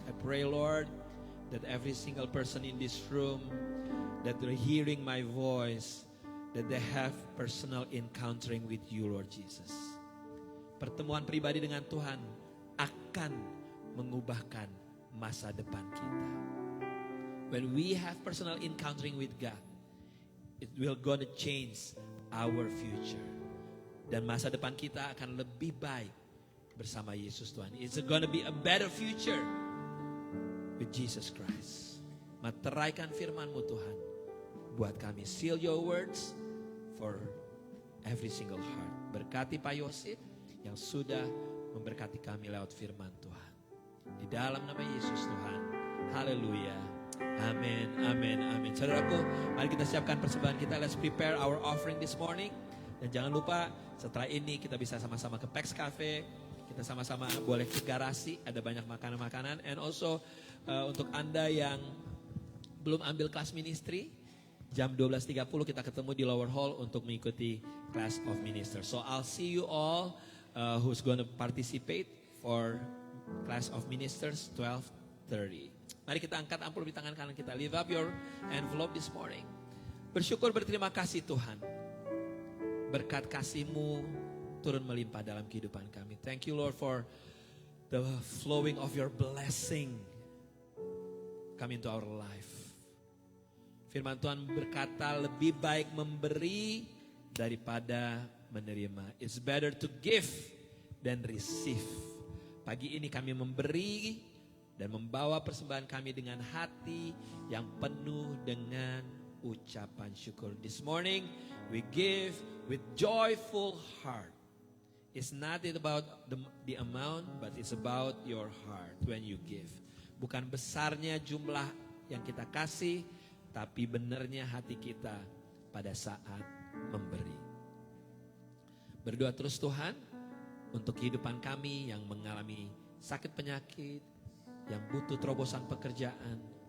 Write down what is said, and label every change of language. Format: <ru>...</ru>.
<en>I pray Lord that every single person in this room that they're hearing my voice, that they have personal encountering with you Lord Jesus.</en> <id>Pertemuan pribadi dengan Tuhan akan mengubahkan masa depan kita.</id> <en>When we have personal encountering with God, it will gonna change our future.</en> <id>Dan masa depan kita akan lebih baik bersama Yesus Tuhan.</id> <en>It's gonna be a better future with Jesus Christ.</en> <id>Materaikan firman-Mu Tuhan buat kami.</id> <en>Seal your words for every single heart.</en> <id>Berkati Pak Yosit yang sudah memberkati kami lewat firman Tuhan. Di dalam nama Yesus Tuhan. Haleluya. Amin, amin, amin. Saudaraku, mari kita siapkan persembahan kita.</id> <en>Let's prepare our offering this morning.</en> <id>Dan jangan lupa setelah ini kita bisa sama-sama ke Pex Cafe. Kita sama-sama boleh ke garasi. Ada banyak makanan-makanan. And also untuk Anda yang belum ambil kelas ministry, jam 12.30 kita ketemu di lower hall untuk mengikuti class of ministers.</id> <en>So I'll see you all who's going to participate for class of ministers 12:30.</en> <id>Mari kita angkat amplop di tangan kanan kita.</id> <en>Lift up your envelope this morning.</en> <id>Bersyukur berterima kasih Tuhan. Berkat kasih-Mu turun melimpah dalam kehidupan kami.</id> <en>Thank you Lord for the flowing of your blessing come into our life.</en> <id>Firman Tuhan berkata lebih baik memberi daripada menerima.</id> <en>It's better to give than receive.</en> <id>Pagi ini kami memberi dan membawa persembahan kami dengan hati yang penuh dengan ucapan syukur.</id> <en>This morning we give with joyful heart. It's not about the amount, but it's about your heart when you give.</en> <id>Bukan besarnya jumlah yang kita kasih, tapi benarnya hati kita pada saat memberi. Berdoa terus Tuhan untuk kehidupan kami yang mengalami sakit penyakit, yang butuh terobosan pekerjaan.</id>